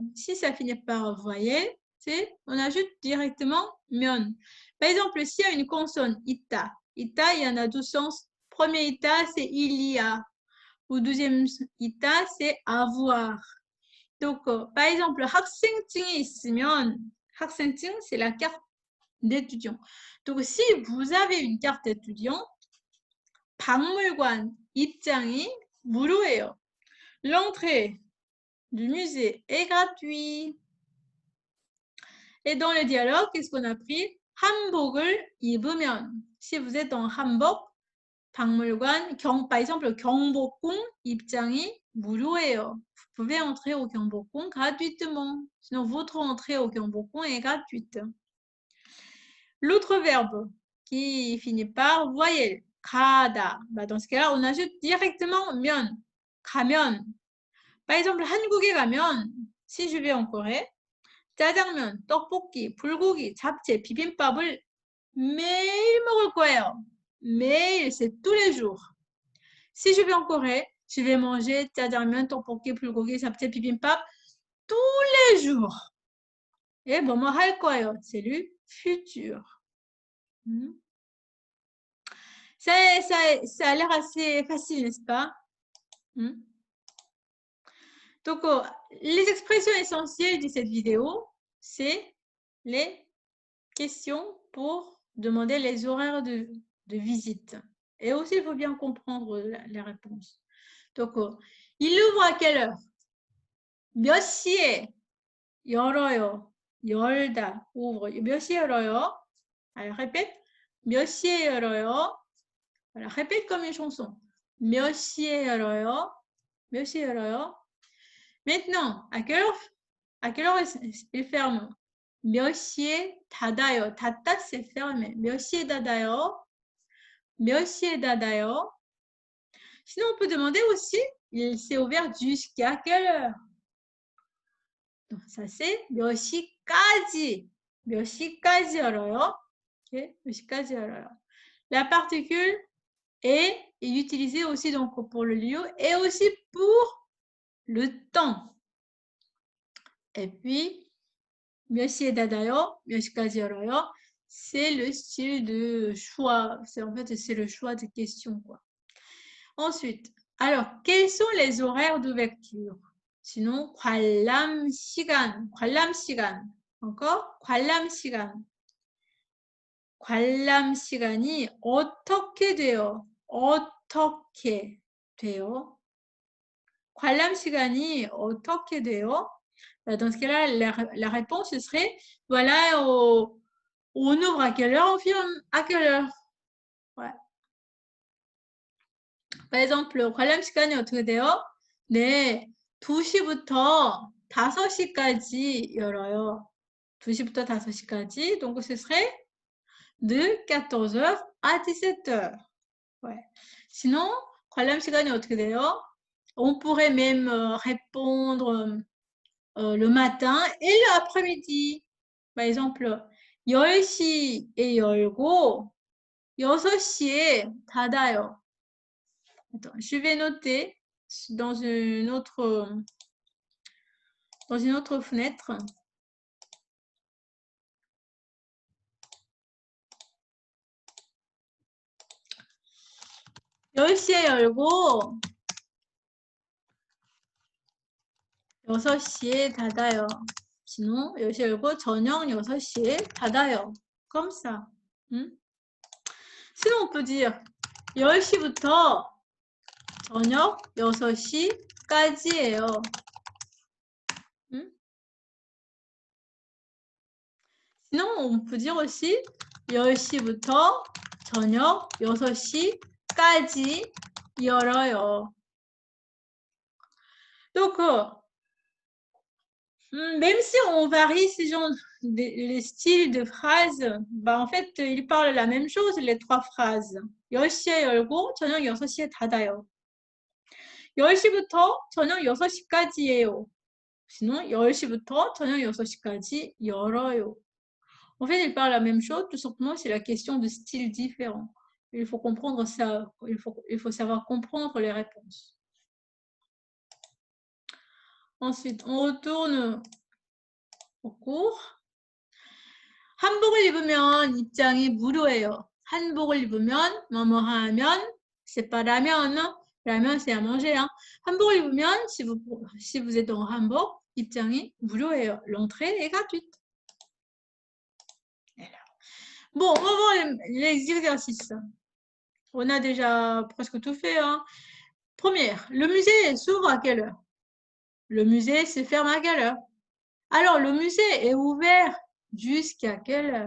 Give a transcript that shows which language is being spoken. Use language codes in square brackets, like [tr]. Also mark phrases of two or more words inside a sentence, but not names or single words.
[fr] Si ça finit par voyelle, on ajoute directement mion. Par exemple, s'il y a une consonne ita, ita, il y en a deux sens. Premier ita, c'est il y a. Ou deuxième ita, c'est avoir. Donc, par exemple, [ko] 학생증이 있으면, 학생증, [fr] c'est la carte d'étudiant. Donc, si vous avez une carte d'étudiant, [ko] 박물관 입장이 무료예요. [fr] L'entrée du musée est gratuite. Et dans le dialogue, qu'est-ce qu'on a pris? [ko] 한복을 입으면. [fr] Si vous êtes en [ko] 한복, 박물관, [fr] par exemple, [ko] 경복궁 입장이 무료예요. [fr] Vous pouvez entrer au 경복궁 gratuitement. Sinon, votre entrée au 경복궁 est gratuite. L'autre verbe qui finit par voyelle, 가다. Bah, dans ce cas-là, on ajoute directement [ko] 면, 가면. [fr] Par exemple, [ko] 한국에 가면, [fr] si je vais en Corée, [ko] 짜장면, 떡볶이, 불고기, 잡채, 비빔밥을 매일 먹을 거예요. 매일, [fr] c'est tous les jours. Si je vais en Corée, je vais manger [ko] 짜장면, 떡볶이, 불고기, 잡채, 비빔밥 [fr] tous les jours. Et bon, moi, [ko] 할 거예요. [fr] C'est le futur. Ça a l'air assez facile, n'est-ce pas? Donc, les expressions essentielles de cette vidéo, c'est les questions pour demander les horaires de visite. Et aussi, il faut bien comprendre les réponses. Donc, il ouvre à quelle heure? [ko] 몇 시에 열어요? 열다, ouvre. 몇 시에 열어요? [fr] Alors, répète. [ko] 몇 시에 열어요? [fr] Voilà, répète comme une chanson. [ko] 몇 시에 열어요? 몇 시에 열어요? [fr] Maintenant, à quelle heure il ferme? [ko] 몇 시에 닫아요? 닫다, [fr] c'est fermé. [ko] 몇 시에 닫아요? 몇 시에 닫아요? [fr] Sinon, on peut demander aussi, il s'est ouvert jusqu'à quelle heure? Donc, ça, c'est [ko] 몇 시까지. 몇 시까지 열어요? Okay? 몇 시까지 열어요? [fr] La particule est utilisée aussi donc, pour le lieu et aussi pour le temps. Et puis, [ko] 몇 시에 닫아요? 몇 시까지 열어요? [fr] C'est le style de choix. En fait, c'est le choix de questions, quoi. Ensuite, alors, quels sont les horaires d'ouverture? Sinon, [ko] 관람 시간. 관람 시간. Encore? 관람 시간. 관람 시간이 어떻게 돼요? 어떻게 돼요? 관람 시간이 어떻게 돼요? [fr] Dans ce cas-là, la réponse ce serait, voilà, on ouvre à quelle heure, on ferme à quelle heure. Ouais. Par exemple, [ko] 관람 시간이 어떻게 돼요? 네, 2시부터 5시까지 열어요. 2시부터 5시까지. [fr] Donc, ce serait de 14h à 17h. Ouais. Sinon, [ko] 관람 시간이 어떻게 돼요? [fr] On pourrait même répondre le matin et l'après-midi. Par exemple, [ko] 10시에 열고 6시에 닫아요. [fr] Attends, je vais noter dans une autre fenêtre. [ko] (10시에 열고 6시에 닫아요. Sinon, 10시에 열고 저녁 6시에 닫아요. [fr] Comme ça. Sinon, on peut dire [ko] 10시부터 저녁 6시까지예요. [fr] Sinon, on peut dire aussi [ko] 10시부터 저녁 6시까지 열어요. [fr] Donc, même si on varie ces genres, les styles de phrases, bah, en fait, ils parlent la même chose, les trois phrases. [ko] 10시에 열고 저녁 6시에 닫아요. 10시부터 저녁 6시까지예요. Sinon, 10시부터 저녁 6시까지 열어요. [fr] En fait, ils parlent la même chose, tout simplement, c'est la question de styles différents. Il faut comprendre ça, il faut savoir comprendre les réponses. Ensuite, on retourne au cours. [ko] 한복을 입으면 입장이 무료예요. 한복을 입으면 뭐뭐 하면 [fr] c'est pas [ko] 라면. [fr] 라면 c'est à manger. Hein. [ko] 한복을 입으면 [fr] si vous êtes en [ko] 한복, 입장이 무료예요. [fr] L'entrée est gratuite. Bon, on va voir les exercices. On a déjà presque tout fait. Hein. Première, le musée s'ouvre à quelle heure? Le musée se ferme à quelle heure? Alors, le musée est ouvert jusqu'à quelle heure?